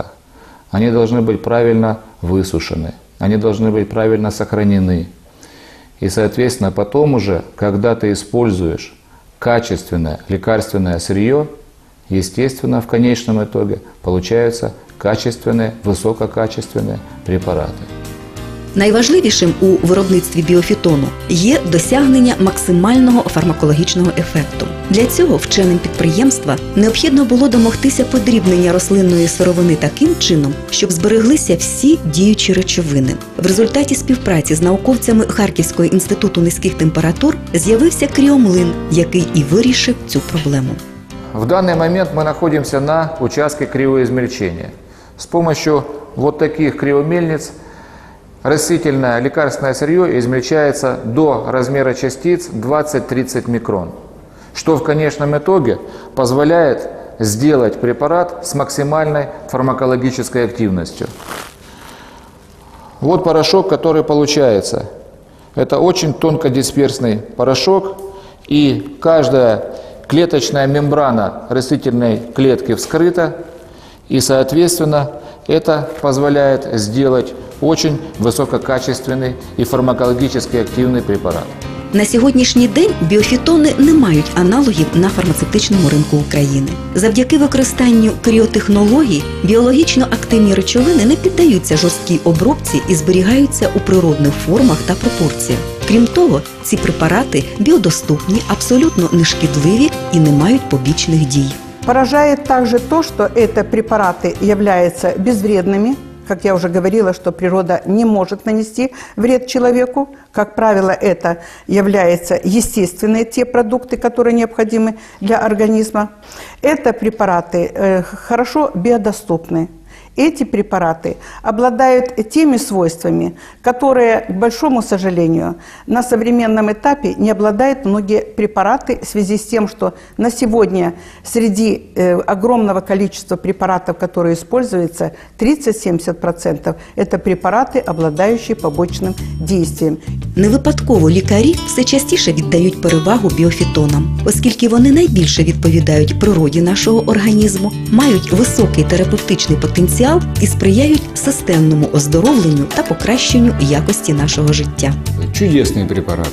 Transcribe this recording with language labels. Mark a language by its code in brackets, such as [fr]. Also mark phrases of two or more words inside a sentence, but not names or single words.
[ru] Они должны быть правильно высушены, они должны быть правильно сохранены. И, соответственно, потом уже, когда ты используешь качественное лекарственное сырье, естественно, в конечном итоге получаются качественные, висококачественные препарати. [uk] Найважливішим у виробництві біофітону є досягнення максимального фармакологічного ефекту. Для цього вченим підприємства необхідно було домогтися подрібнення рослинної сировини таким чином, щоб збереглися всі діючі речовини. В результаті співпраці з науковцями Харківського інституту низьких температур з'явився кріомлин, який і вирішив цю проблему. [ru] В данный момент мы находимся на участке кривоизмельчения. С помощью вот таких кривомельниц растительное лекарственное сырье измельчается до размера частиц 20-30 микрон, что в конечном итоге позволяет сделать препарат с максимальной фармакологической активностью. Вот порошок, который получается. Это очень тонкодисперсный порошок, и каждая клеточная мембрана растительной клетки вскрыта, и, соответственно, это позволяет сделать очень [uk] висококачественний і фармакологічно активний препарат. На сьогоднішній день біофітони не мають аналогів на фармацевтичному ринку України. Завдяки використанню кріотехнологій біологічно активні речовини не піддаються жорсткій обробці і зберігаються у природних формах та пропорціях. Крім того, ці препарати біодоступні, абсолютно нешкідливі і не мають побічних дій. [ru] Поражает также то, что эти препараты являются безвредными. Как я уже говорила, что природа не может нанести вред человеку. Как правило, это являются естественные те продукты, которые необходимы для организма. Это препараты хорошо биодоступны. эти препараты обладают теми свойствами, которые, к большому сожалению, на современном этапе не обладают многие препараты в связи с тем, что на сегодня среди огромного количества препаратов, которые используются, 30-70% это препараты, обладающие побочным действием. [uk] Не випадково лікарі все частіше віддають перевагу біофітонам, оскільки вони найбільше відповідають природі нашого організму, мають високий терапевтичний потенціал і сприяють системному оздоровленню та покращенню якості нашого життя. [ru] Чудесные препараты.